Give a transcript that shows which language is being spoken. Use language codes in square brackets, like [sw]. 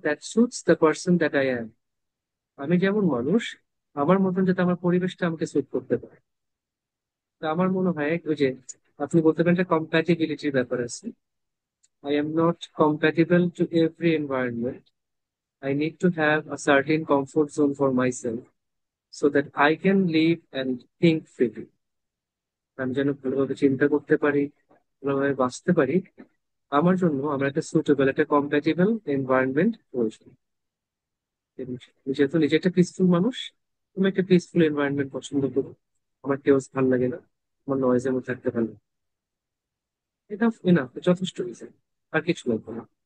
[en] That suits the person that I am. [bn] আমি যেমন মানুষ, আমার মতন যাতে আমার পরিবেশটা আমাকে সুট করতে পারে। তো আমার মনে হয় ওই যে আপনি বলতে পারেন একটা কম্প্যাটিবিলিটির ব্যাপার আছে। [en] I am not compatible to every environment. I need to have a certain comfort zone for myself so that I can live and think freely. [bn] আমি যেন ভালোভাবে চিন্তা করতে পারি, ভালোভাবে বাঁচতে পারি। আমার জন্য আমার একটা সুটেবল, একটা কম্প্যাটিবল এনভায়রনমেন্ট প্রয়োজন। এবং যেহেতু নিজে একটা পিসফুল মানুষ, আমি একটা পিসফুল এনভায়রনমেন্ট পছন্দ করি। আমার কেউ ভালো লাগে না, আমার নয়েজের মধ্যে থাকতে ভালো লাগে। এটা এনাফ, যথেষ্ট রিজন। আর কিছু লাগবে না।